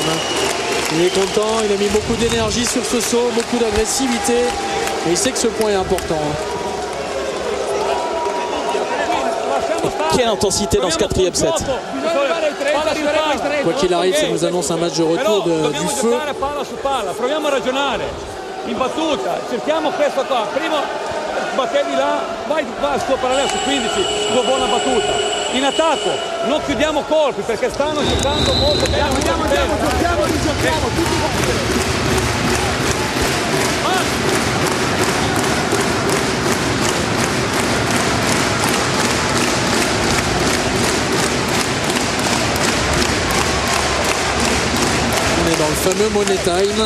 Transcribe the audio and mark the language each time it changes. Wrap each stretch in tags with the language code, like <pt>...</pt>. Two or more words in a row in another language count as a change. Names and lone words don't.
<fr>Il est content, il a mis beaucoup d'énergie sur ce saut, beaucoup d'agressivité. Et il sait que ce point est important. Quelle intensité dans ce 4e set. Quoi qu'il arrive, ça nous annonce un match de retour du feu.</fr> <it>Proviamo a ragionare. In battuta, cerchiamo questo qua. Prima battevi là, vai al suo parallelo su 15, tua buona battuta. In attacco, non chiudiamo colpi perché stanno giocando molto bene. Giochiamo tutti.</it> <fr>On est dans le fameux</fr> <en>Money Time.</en>